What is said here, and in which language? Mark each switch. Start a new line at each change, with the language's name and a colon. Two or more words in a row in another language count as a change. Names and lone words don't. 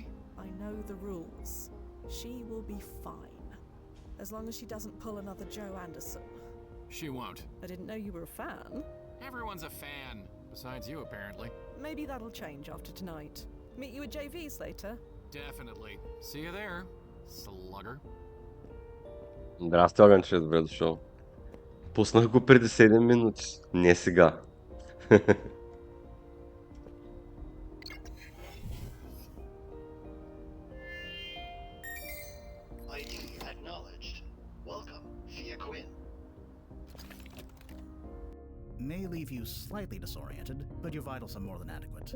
English: I know the rules. She will be fine. As long as she doesn't pull another Joe Anderson. She won't. I didn't know you were a fan. Everyone's a fan. Besides you, apparently. Maybe that'll change after tonight. Meet you at JV's later. Definitely. See you there, slugger.
Bulgarian: Здрасти, Огънче, добре дошъл. Пуснах го преди 7 минути, не сега.
English: ID acknowledged. Welcome, Fia Quinn. May leave you slightly disoriented, but your vitals are more than adequate.